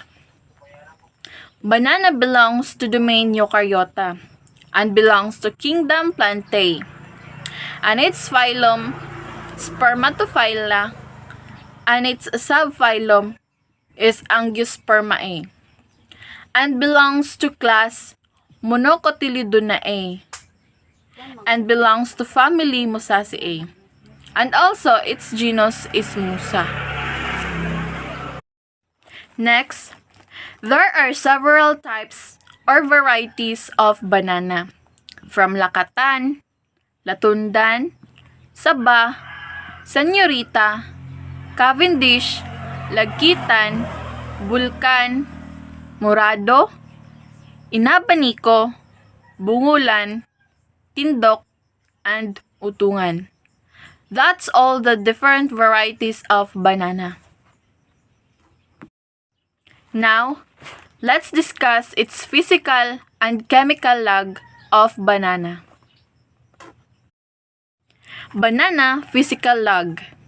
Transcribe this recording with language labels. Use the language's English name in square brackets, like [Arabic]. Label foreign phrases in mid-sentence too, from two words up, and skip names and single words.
[English] Banana belongs to domain Eucaryota and belongs to kingdom Plantae, and its phylum Spermatophylla and its subphylum is Angiospermae, and belongs to class Monocotyledonae and belongs to family Musaceae, and also its genus is Musa. Next, there are several types or varieties of banana, from Lakatan, Latundan, Saba, Senyorita, Cavendish, Lagkitan, Bulkan, Morado, Inabanico, Bungulan, Tindok, and Utungan. That's all the different varieties of banana. Now, let's discuss its physical and chemical log of banana. Banana physical log.